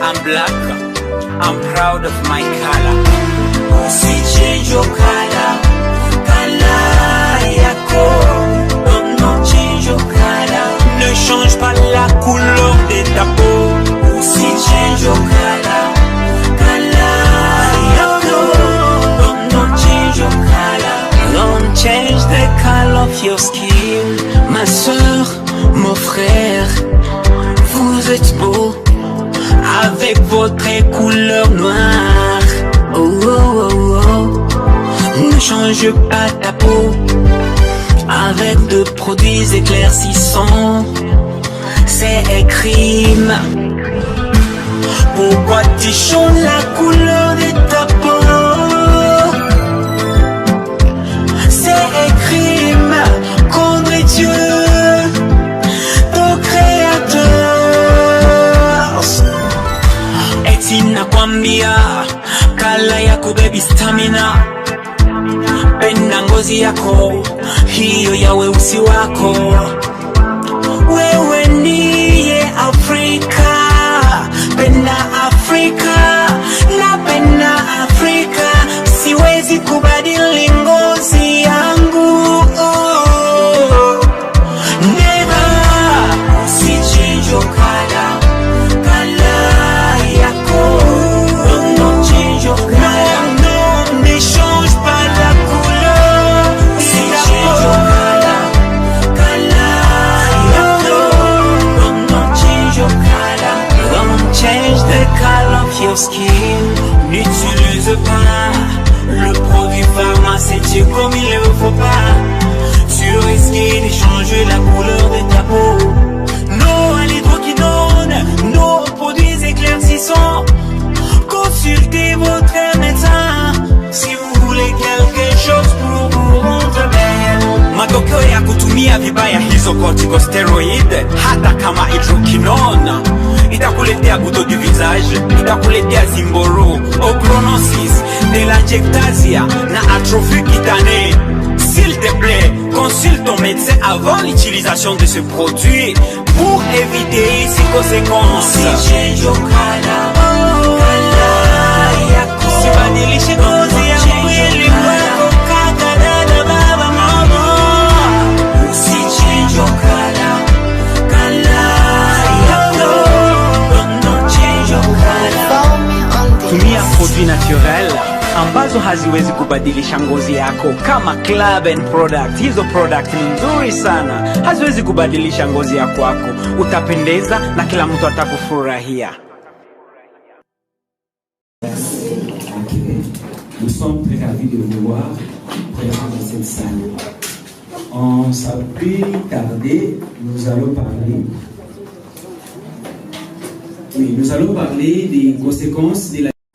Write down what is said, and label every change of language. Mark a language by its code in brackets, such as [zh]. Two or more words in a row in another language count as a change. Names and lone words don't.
[en] black, I'm proud of my color. Si change your color, color yako. Don't change your color. [fr] Ne change pas la couleur de ta peau. [en] Si change your color, color yako. Don't change your color. Don't change the color of your skin. [fr] Ma soeur, mon frère, vous êtes beaux avec votre couleur noire. Oh oh oh oh. Ne change pas ta peau avec de produits éclaircissants. C'est un crime. Pourquoi tu changes la couleur de ta peau? C'est un crime contre Dieu, ton créateur. [sw] Eti nakwambia kala yako baby stamina, penda ngozi yako hiyo ya weusi wako. Wewe ndiye Afrika, penda Afrika, napenda Afrika. Siwezi kubadili ngozi yangu. [en] Oh, never. Si change your color, color yako. Don't change your color. No, [fr] ne change pas la couleur. [en] Si change your color, color yako. Don't change your color. Don't change the color of your skin. [fr] N'utilise pas le produit pharmaceutique comme il ne faut pas. Tu risques de changer la couleur de ta peau. Non à l'hydroquinone, non aux produits éclaircissants. Consultez votre médecin si vous voulez quelque chose pour vous rendre belle. [sw] Matokeo ya kutumia vibaya hizo corticosteroid, hata kama hydroquinone, itakuletea [fr] buto du visage, [sw] itakuletea zimboro, ochronosis, telangiectasia na [fr] atrophie cutanée. S'il te plaît, consulte ton médecin avant l'utilisation de ce produit pour éviter ses conséquences. [en] Si change your color, color yako. [sw] Sibadilishe ngozi ya mwili wako kakadada baba mama. [en] Si change your color, color yako. Don't change your color. [sw] Tumia [fr] produit naturel [sw] ambazo haziwezi kubadilisha ngozi yako kama Club and Product. Hizo product ni nzuri sana, haziwezi kubadilisha ngozi yako. Utapendeza na kila mtu atakufurahia. [fr] Nous sommes très ravis de vous voir présents dans cette salle. Sans plus tarder, nous allons parler des conséquences de la.